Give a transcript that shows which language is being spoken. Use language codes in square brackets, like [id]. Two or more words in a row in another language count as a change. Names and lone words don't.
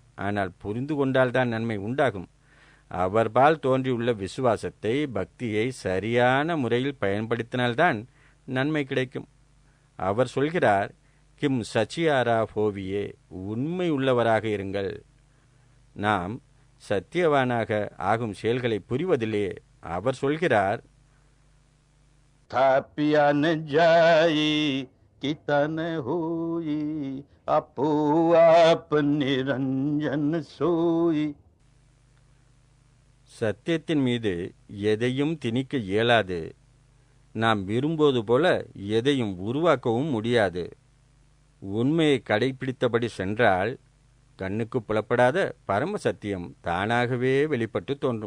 [ta] ஆனால் புரிந்து கொண்டால்தான் நன்மை உண்டாகும். அவர்பால் தோன்றியுள்ள விசுவாசத்தை, பக்தியை சரியான முறையில் பயன்படுத்தினால்தான் நன்மை கிடைக்கும். அவர் சொல்கிறார், [pa] ਕਿਵ ਸਚਿਆਰਾ ਹੋਈਐ, [ta] உண்மை உள்ளவராக இருங்கள். நாம் சத்தியவானாக ஆகும் செயல்களை புரிவதில்லையே. அவர் சொல்கிறார், [pa] ਥਾਪਿਆ ਨ ਜਾਇ ਕੀਤਾ ਨ ਹੋਇ ਆਪੇ ਆਪਿ ਨਿਰੰਜਨੁ ਸੋਇ. [ta] சத்தியத்தின் மீது எதையும் திணிக்க இயலாது. நாம் விரும்புவது போல எதையும் உருவாக்கவும் முடியாது. உண்மையை கடைபிடித்தபடி சென்றால் கண்ணுக்கு புலப்படாத பரம சத்தியம் தானாகவே வெளிப்பட்டு தோன்றும்.